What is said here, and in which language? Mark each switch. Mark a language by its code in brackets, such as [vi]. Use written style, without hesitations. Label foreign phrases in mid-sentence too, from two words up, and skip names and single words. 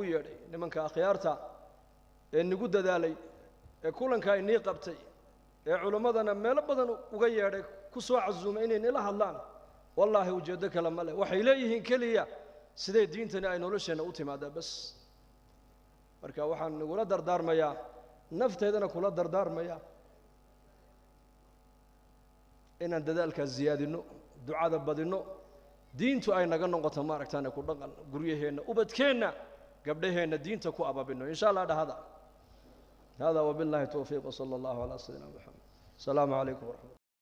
[so] yeedhay nimanka akhyaarta ee nagu dadaalay ee kulanka inii qabtay ee culimmadana meelo badan uga yeedhay ku soo casuumay inay nila hadlaan wallaahi ujeeddo kale ma leh waxay leeyihiin keliya siday diintani ay nolosheenna u timaadaa bas marka waxaan nagula dardaarmayaa nafteedana kula dardaarmaya inaan dadaalkaas ziyaadino ducada badino diintu ay naga noqoto maaragtaane ku dhaqan guryaheenna ubadkeenna gabdhaheenna diinta ku ababino [ar] إن شاء الله [so] dhahada hada [ar] وبالله التوفيق وصلى الله على سيدنا محمد السلام عليكم ورحمة